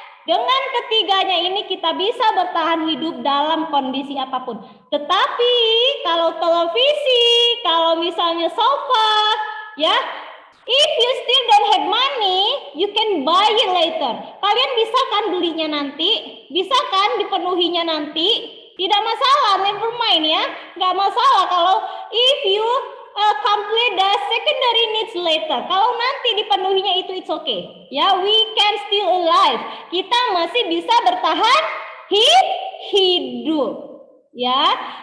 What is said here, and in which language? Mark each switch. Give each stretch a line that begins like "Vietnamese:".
Indonesian: Dengan ketiganya ini kita bisa bertahan hidup dalam kondisi apapun. Tetapi kalau televisi, kalau misalnya sofa, ya,
English: if you still don't have money, you can buy it later.
Indonesian: Kalian bisa kan belinya nanti? Bisa kan dipenuhinya nanti? Tidak masalah,
English: never mind
Indonesian: ya. Nggak masalah kalau
English: if you complete the secondary needs later.
Indonesian: Kalau nanti dipenuhinya itu
English: it's okay. Ya, we can still alive.
Indonesian: Kita masih bisa bertahan hidup. Ya.